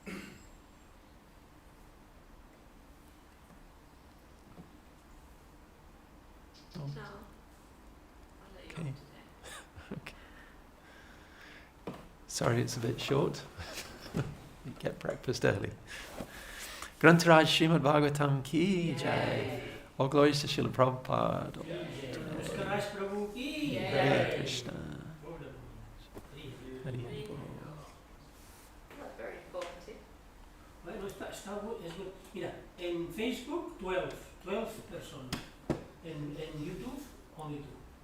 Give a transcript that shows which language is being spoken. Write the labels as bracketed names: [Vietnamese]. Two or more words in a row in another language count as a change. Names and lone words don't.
[English] No. I'll let you Okay. on today. Okay. Sorry, it's a bit short. You get breakfast early. Granth Raj Srimad Bhagavatam [Hindi] की जय. [English] All glories to Srila Prabhupada. [Hindi] पुष्कर राज प्रभु की [English] Hare Krishna. jai. Hari Bol. [Spanish] es bueno. Mira, en Facebook 12 personas. En YouTube only 2.